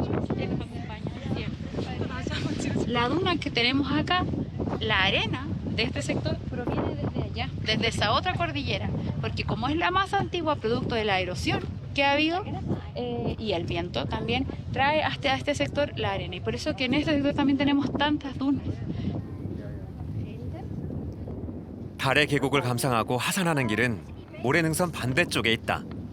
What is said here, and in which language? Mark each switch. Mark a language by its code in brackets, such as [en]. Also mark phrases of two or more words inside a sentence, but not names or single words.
[es] La duna que tenemos acá, la arena de este sector proviene desde allá, desde esa otra cordillera. Porque como es la más antigua, producto de la erosión que ha habido y el viento también, trae hasta este sector la arena. Y por eso que en este sector también tenemos tantas dunas. [ko] 달의 계곡을 감상하고 하산하는 길은 모래능선 반대쪽에 있다.